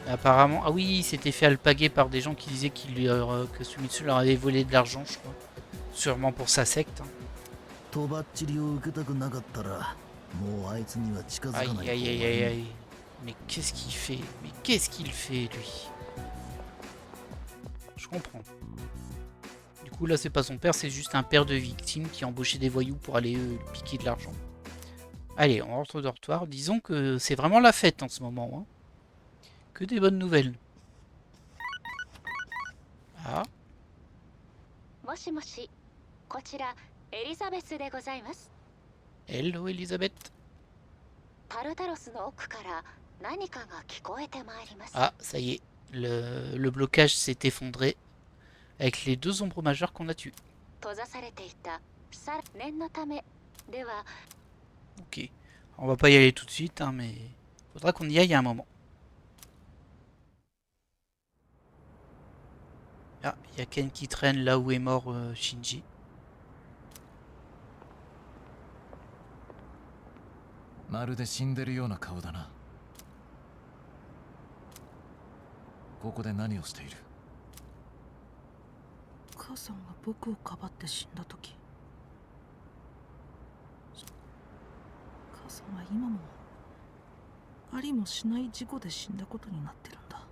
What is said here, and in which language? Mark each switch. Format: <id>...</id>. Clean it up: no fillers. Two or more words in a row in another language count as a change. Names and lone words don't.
<fr>Apparemment, ah oui, il s'était fait alpaguer par des gens qui disaient que Sumitsu leur avait volé de l'argent, je crois. Sûrement pour sa secte. Hein.</fr> <ja>とばっちりを受けたくなかったらもうあいつには近づかない</ja> <fr>Aïe,</fr> <ja>方がい</ja> <fr>aïe,</fr> <ja>い</ja> <fr>aïe, aïe, aïe. Mais qu'est-ce qu'il fait? Mais qu'est-ce qu'il fait, lui? Je comprends. Du coup, là, c'est pas son père, c'est juste un père de victime qui embauchait des voyous pour aller piquer de l'argent. Allez, on rentre au dortoir. Disons que c'est vraiment la fête en ce moment. Hein. Que des bonnes nouvelles. Ah,</fr> <ja>もしもし、こちらエリザベスでございます。</ja> <en>hello, Elisabeth.</en> <ja>タルタロスの奥から何かが聞こえてまいります。</ja> <fr>Ah, ça y est. Le blocage s'est effondré avec les deux ombres majeures qu'on a tuées.</fr> <ja>閉ざされていた念のためでは</ja> <fr>Ok. On va pas y aller tout de suite, hein, mais faudra qu'on y aille à un moment. Ah, il y a Ken qui traîne là où est mort Shinji.</fr> <ja>まるで死んでるような顔だな。ここで何をしている？母さんが僕をかばって死んだ時、母さんは今もありもしない事故で死んだことになってるんだ。</ja>